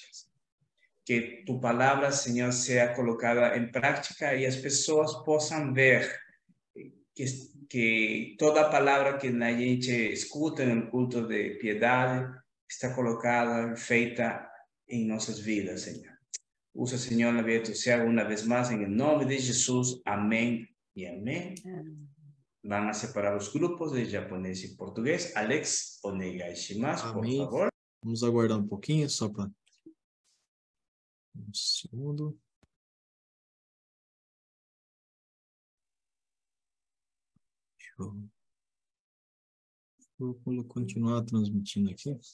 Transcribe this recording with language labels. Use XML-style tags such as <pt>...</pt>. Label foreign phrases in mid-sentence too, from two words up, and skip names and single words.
<es>Que tu palabra, Señor, sea colocada en práctica y las personas puedan ver que toda palabra que la gente escuta en el culto de piedad está colocada, feita en nuestras vidas, Señor. Usa, Señor, la vida de tu siervo una vez más en el nombre de Jesús. Amén y amén. Van a separar los grupos de japonés y portugués. Alex,</es> <ja>お願いします,</ja> <es>por favor.</es> <pt>Vamos aguardar um pouquinho só para um segundo. Vou continuar transmitindo aqui.</pt>